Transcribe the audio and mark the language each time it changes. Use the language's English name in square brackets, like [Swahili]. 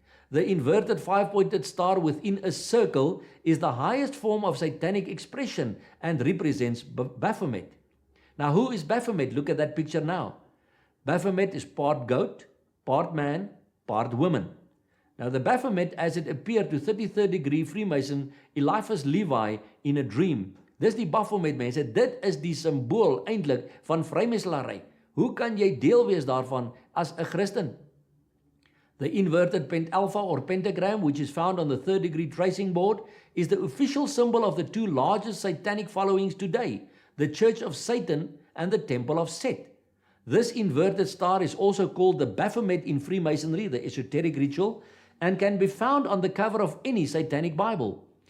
[English] The inverted five-pointed star within a circle is the highest form of satanic expression and represents Baphomet. Now, who is Baphomet? Look at that picture now. Baphomet is part goat, part man, part woman. Now, the Baphomet, as it appeared to 33rd degree Freemason Eliphas Levi in a dream. [Afrikaans] Dis die Baphomet, mense. Dit is die symbool eintlik van vrymeslaery. Hoe kan jy deel wees daarvan as 'n Christen? [English] The inverted pentalpha or pentagram, which is found on the third degree tracing board, is the official symbol of the two largest satanic followings today, the Church of Satan and the Temple of Set. This inverted star is also called the Baphomet in Freemasonry, the esoteric ritual, and can be found on the cover of any satanic Bible.